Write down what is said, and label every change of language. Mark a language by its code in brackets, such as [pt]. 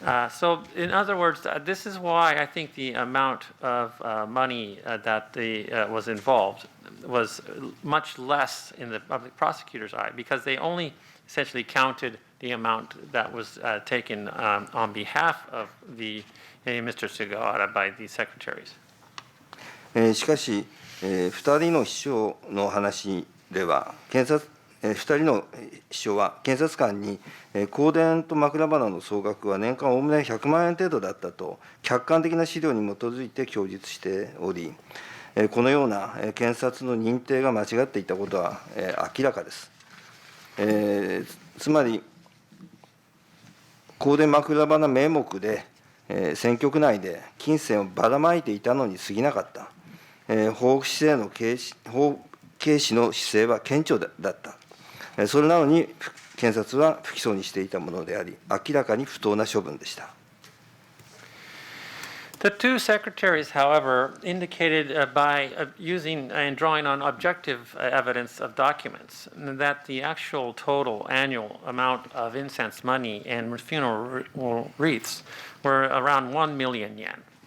[en] So in other words, this is why I think the amount of money that was involved was much less in the public prosecutor's eye, because they only essentially counted the amount that was taken on behalf of Mr. Sugawara by the secretaries. [ja] しかし、2人の秘書の話では、2人の秘書は検察官に、香典と枕花の総額は年間おおむね100万円程度だったと、客観的な資料に基づいて供述しており、このような検察の認定が間違っていたことは明らかです。つまり、香典枕花名目で、選挙区内で金銭をばらまいていたのに過ぎなかった。法軽視の姿勢は顕著だった。それなのに検察は不起訴にしていたものであり、明らかに不当な処分でした。 [en] The two secretaries, however, indicated by using and drawing on objective evidence of documents that the actual total annual amount of incense money and funeral wreaths were around 1 million yen.